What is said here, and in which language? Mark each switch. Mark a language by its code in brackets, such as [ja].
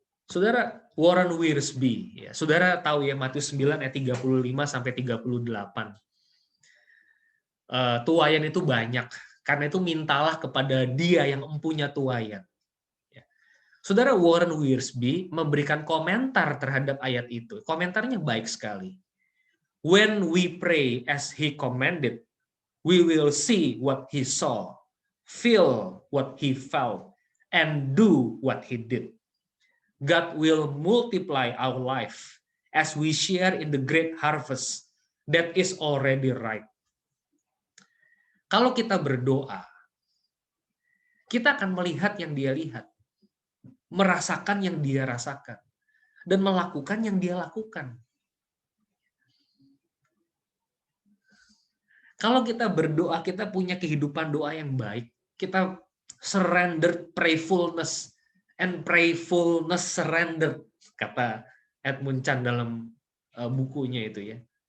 [id] Saudara, Warren Wiersbe, ya, saudara tahu ya Matius 9 ayat 35-38. Tuayan itu banyak, karena itu mintalah kepada Dia yang empunya tuayan. Ya. Saudara, Warren Wiersbe memberikan komentar terhadap ayat itu. Komentarnya baik sekali. [en] When we pray as He commanded, we will see what He saw, feel what He felt, and do what He did. God will multiply our life as we share in the great harvest that is already ripe. [id] Kalau kita berdoa, kita akan melihat yang Dia lihat, merasakan yang Dia rasakan, dan melakukan yang Dia lakukan. Kalau kita berdoa, kita punya kehidupan doa yang baik, kita [en] surrender prayfulness, and prayfulness surrender, [id] kata Edmund Chan dalam bukunya itu ya.